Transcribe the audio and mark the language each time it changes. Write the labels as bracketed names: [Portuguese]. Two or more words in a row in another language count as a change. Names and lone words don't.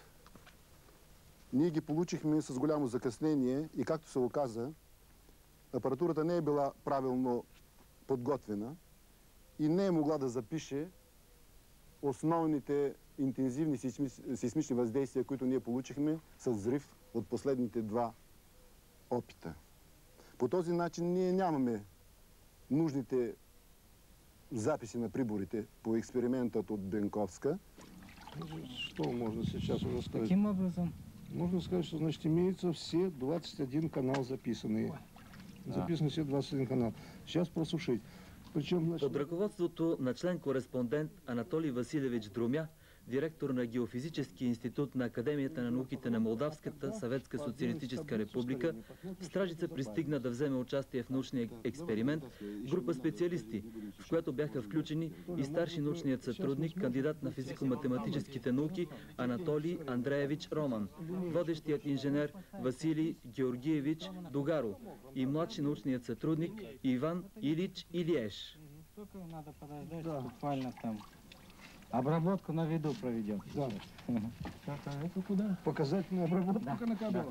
[Bulgarian] Ние ги получихме с голямо закъснение и, както се оказа, апаратурата не е била правилно подготвена и не е могла да запише основните интензивни сейсмични въздействия, които ние получихме с взрив от последните 2 опита. По този начин ние нямаме нужните записи на приборите по експериментът от Бенковска. [Russian] Что можно сейчас уже сказать? Каким образом? Можно сказать, что, значит, имеются все 21 канал записанные. Записаны все 21 канал. Сейчас просушить. Причем, значит... [Bulgarian] Под ръководството на член-кореспондент Анатолий Василевич Друмя, директор на Геофизическия институт на Академията на науките на Молдавската съветска социалистическа република, в Стражица пристигна да вземе участие в научния експеримент група специалисти, в която бяха включени и старши научният сътрудник, кандидат на физико-математическите науки Анатолий Андреевич Роман, водещият инженер Василий Георгиевич Дугаро и младши научният сътрудник Иван Илич Илиеш. [Russian] Тук надо подождать, буквально там. Обработку на виду проведем. Да. Это куда? Показательную обработку на кабелах.